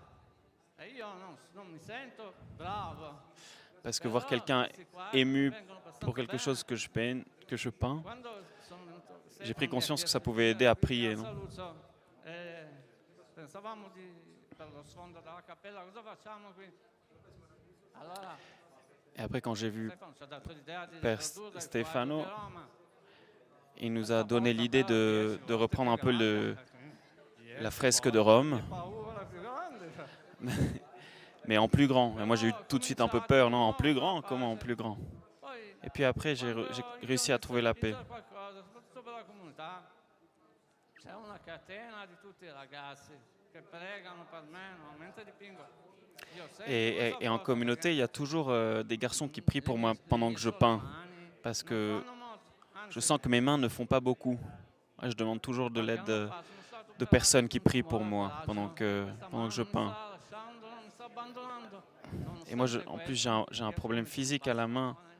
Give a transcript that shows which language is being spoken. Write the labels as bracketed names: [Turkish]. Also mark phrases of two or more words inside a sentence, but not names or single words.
[Italian] E io non mi sento bravo. [French] voir [Italian] Però [French] quelqu'un [Italian] questi qua [French] ému [Italian] vengono abbastanza [French] pour quelque [Italian] bene. [French] chose que je peins, [Italian] Quando sono venuto, [French] j'ai pris [Italian] Stefano mi ha [French] conscience que ça [Italian] chiesto [French] pouvait [Italian] di [French] aider à [Italian] dipingere [French] prier, [Italian] a [French] non? [Italian] Saluzzo, pensavamo per lo sfondo della cappella, cosa facciamo qui? Allora, [French] Et après, quand j'ai vu [Italian] Stefano ci ha dato l'idea di [French] Père [Italian] riprodurre il [French] Stefano, [Italian] quadro di Roma. [French] il nous a donné l'idée de reprendre un peu la fresque de Rome, mais en plus grand. Et moi, j'ai eu tout de suite un peu peur. Non, en plus grand? Comment en plus grand? Et puis après, j'ai réussi à trouver la paix. [Italian] Soprattutto per la comunità. C'è una catena di tutti i ragazzi che pregano per me, no? Mentre dipingo. Io sento [French] Et [Italian] questa [French] en [Italian] cosa [French] communauté, il y a toujours des garçons qui prient pour moi pendant que je peins, parce que je sens que mes mains ne font pas beaucoup. Je demande toujours de l'aide de personnes qui prient pour moi pendant que je peins. Et moi, en plus, j'ai un problème physique à la main.